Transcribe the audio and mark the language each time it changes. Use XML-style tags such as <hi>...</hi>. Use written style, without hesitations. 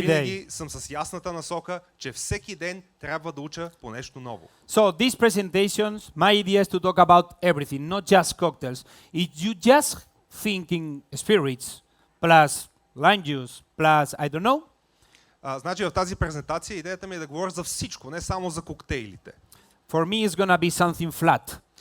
<bg>винаги съм с ясната насока, че всеки ден трябва да уча по нещо ново.</bg> <en>So these presentations, my idea is to talk about everything, not just cocktails. If you just thinking spirits plus lime juice plus I don't know.</en> <bg>Значи в тази презентация идеята ми е да говоря за всичко, не само за коктейлите.</bg> <en>For me, it's gonna be something flat.</en>